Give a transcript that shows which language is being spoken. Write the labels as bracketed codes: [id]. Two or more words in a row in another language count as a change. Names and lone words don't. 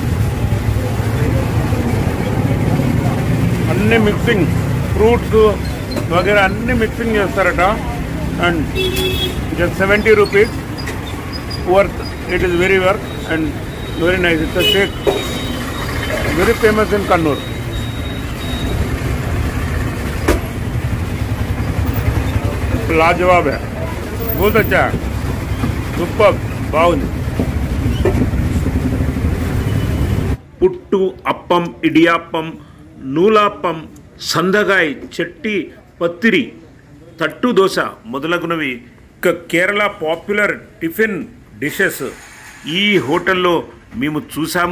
[te] అన్ని [en] mixing fruits [te] వగేరా అన్ని మిక్సింగ్ చేస్తారట. [en] And just 70 rupees worth. It is very worth and very nice. It's a shake very famous in Kannur. [hi] लाजवाब है, बहुत अच्छा है, सुपर బాగుంది. [te] పుట్టు, అప్పం, ఇడియాప్పం, నూలాప్పం, సందగాయ్, చెట్టి, పత్తిరి, తట్టు దోశ మొదలగునవి కేరళ [en] popular tiffin dishes [te] ఈ హోటల్లో మేము చూసాము.